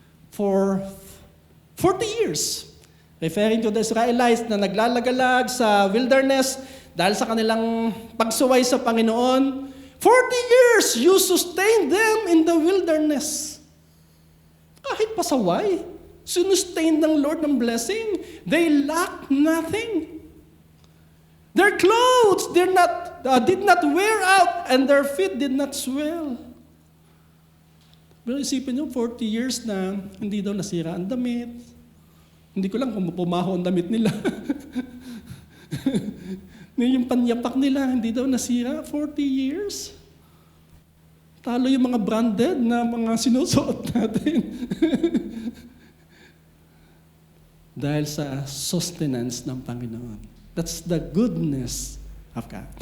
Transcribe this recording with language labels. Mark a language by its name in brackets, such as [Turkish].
[English] For 40 years, referring to the Israelites [Filipino] na naglalagalag sa wilderness dahil sa kanilang pagsuway sa Panginoon, [English] 40 years you sustained them in the wilderness. [Filipino] Kahit pasaway, sinustain ng Lord ng blessing. [English] They lack nothing. Their clothes did not wear out, and their feet did not swell. [Filipino] Pero isipin nyo, 40 years na hindi daw nasira ang damit. Hindi ko lang kung pumaho ang damit nila. Yung panyapak nila, hindi daw nasira. 40 years. Talo yung mga branded na mga sinusuot natin. Dahil sa sustenance ng Panginoon. [English] That's the goodness of God.